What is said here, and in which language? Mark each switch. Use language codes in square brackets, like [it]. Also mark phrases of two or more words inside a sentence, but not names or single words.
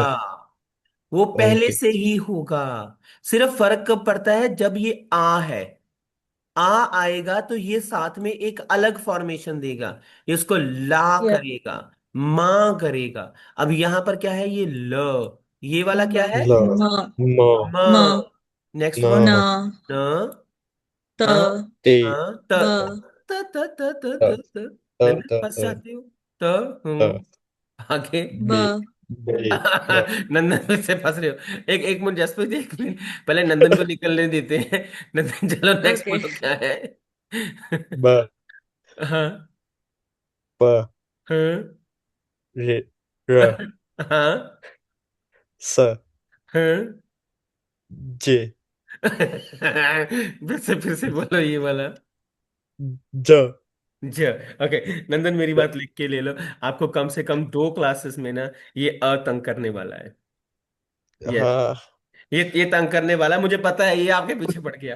[hi] वो पहले ओके से ही होगा। सिर्फ फर्क कब पड़ता है, जब ये आ है, आ आएगा तो ये साथ में एक अलग फॉर्मेशन देगा, ये उसको ला yeah, करेगा, मां करेगा। अब यहां पर क्या है, ये ल, ये वाला क्या ma, है, ल ma, म म। ma, नेक्स्ट न वर्ड, na, न, ta, हाँ, ते हाँ, त, ba, त, त, त, त, त त, त। त नंदन त फंस त जाते हो। त, आगे। बे ba, बे ब नंदन फिर से फंस रहे हो। एक एक मिनट जसप्रीत, एक मिनट, पहले नंदन को निकलने देते हैं। नंदन चलो नेक्स्ट okay, बोलो क्या है। ब हाँ, ब हाँ, रे र हाँ, स हाँ। जे फिर से बोलो ये वाला। ज जी। ओके, नंदन मेरी बात लिख के ले लो। आपको कम से कम दो क्लासेस में ना ये तंग करने वाला है। यस, हाँ ये तंग करने वाला है, मुझे पता है, ये आपके पीछे पड़ गया।